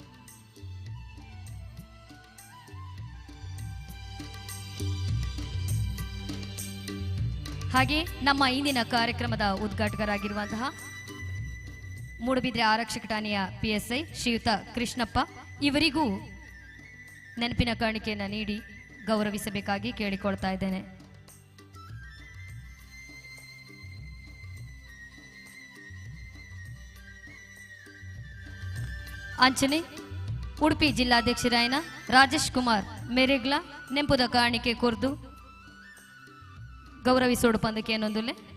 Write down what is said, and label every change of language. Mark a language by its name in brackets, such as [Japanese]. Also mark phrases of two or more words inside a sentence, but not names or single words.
[Kannada] ಹಾಗೆ ನಮ್ಮ ಇಂದಿನ ಕಾರ್ಯಕ್ರಮದ ಉದ್ಘಾಟಕರಾಗಿರುವಂತಹ ಮೂಡುಬಿದ್ರೆ ಆರಕ್ಷಕ ಠಾಣೆಯ PSI ಶ್ರೀಯುತ ಕೃಷ್ಣಪ್ಪ ಇವರಿಗೂ ನೆನಪಿನ ಕಾಣಿಕೆಯನ್ನು ನೀಡಿ ಗೌರವಿಸಬೇಕಾಗಿ ಕೇಳಿಕೊಳ್ತಾ ಇದ್ದೇನೆ. [Tulu] ಅಂಚನೆ ಉಡುಪಿ ಜಿಲ್ಲಾಧ್ಯಕ್ಷರಾಯನ ರಾಜೇಶ್ ಕುಮಾರ್ ಮೇರೆಗ್ಲ ನೆಂಪುದ ಕಾಣಿಕೆ ಕೊರ್ದು ಗೌರವಿಸೋಡು ಪಂದಕ್ಕೆ ಏನೊಂದುಲ್ಲೆ